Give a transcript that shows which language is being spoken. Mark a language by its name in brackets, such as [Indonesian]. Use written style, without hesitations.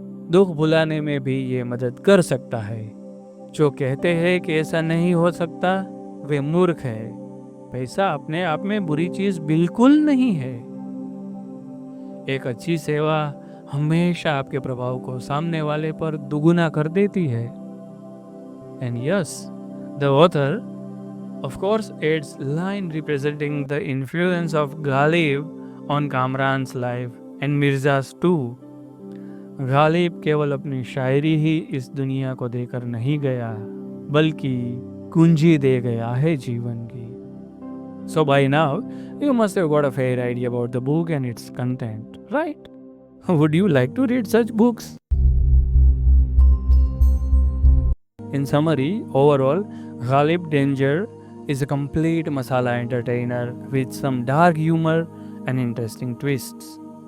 [Hindi] दुख भुलाने में भी ये मदद कर सकता है. जो कहते हैं कि ऐसा नहीं हो सकता, वे मूर्ख है. पैसा अपने आप में बुरी चीज बिल्कुल नहीं है. एक अच्छी सेवा हमेशा आपके प्रभाव को सामने वाले पर दुगुना कर देती है. [English] And yes, The author, of course, adds line representing the influence of Ghalib on Kamran's life and Mirza's too. [Hindi] Ghalib केवल अपनी शायरी ही इस दुनिया को देकर नहीं गया, बल्कि कुंजी दे गया है जीवन की. [English] So by now, you must have got a fair idea about the book and its content, right? Would you like to read such books? In summary, overall, Ghalib Danger is a complete masala entertainer with some dark humor and interesting twists.